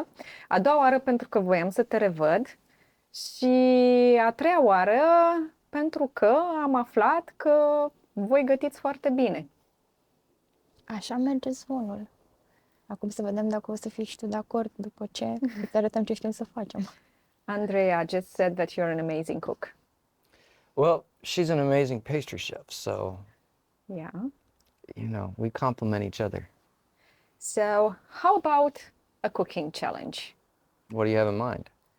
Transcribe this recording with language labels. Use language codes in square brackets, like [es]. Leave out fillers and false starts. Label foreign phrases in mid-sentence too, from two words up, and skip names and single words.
[ro] A doua oară pentru că voiam să te revăd. Și a treia oară pentru că am aflat că voi gătiți foarte bine. Așa merge zvonul. Acum să vedem dacă o să fii și tu de acord după ce îți arătăm ce știm să facem. [en] Andrea just said that you're an amazing cook. Well, she's an amazing pastry chef, so, Yeah. you know, we complement each other. So, how about a cooking challenge? What do you have in mind?